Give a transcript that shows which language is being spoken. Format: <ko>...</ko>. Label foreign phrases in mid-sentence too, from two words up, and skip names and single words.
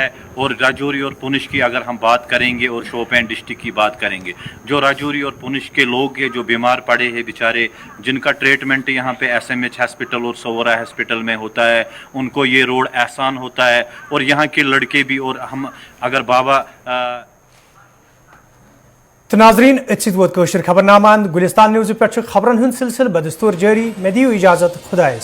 <hi>और राजौरी और पुंछ की अगर हम बात करेंगे और शोपियां डिस्ट्रिक्ट की बात करेंगे, जो राजौरी और पुंछ के लोग हैं जो बीमार पड़े हैं बेचारे, जिनका ट्रीटमेंट यहाँ पे SMH हॉस्पिटल और सोवरा हॉस्पिटल में होता है, उनको ये रोड आसान होता है। और यहाँ के लड़के भी, और हम अगर बाबा</hi> <ks>तो नाजरीन खबरनामा गुलिस्तान न्यूज़ पे खबरन हंद सिलसिल बदस्तूर जारी, मे दियो इजाजत खुदा।</ks>